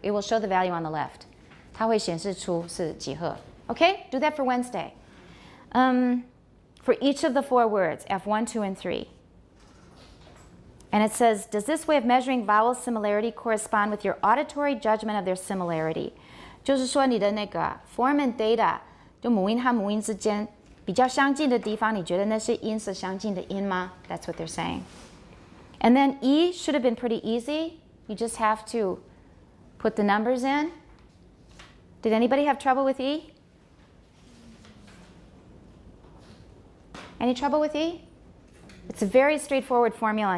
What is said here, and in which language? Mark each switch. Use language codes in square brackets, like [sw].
[en] It will show the value on the left. [zh] 它会显示出是几赫. [en] Okay? Do that for Wednesday. For each of the 4 words, F1, 2, and 3. And it says, does this way of measuring vowel similarity correspond with your auditory judgment of their similarity? [zh] 就是说你的那个 form and data 就母音和母音之间比较相近的地方，你觉得那些音是相近的音吗？ [en] That's what they're saying. And then E should have been pretty easy. You just have to put the numbers in. Did anybody have trouble with E? Any trouble with E? It's a very straightforward formula.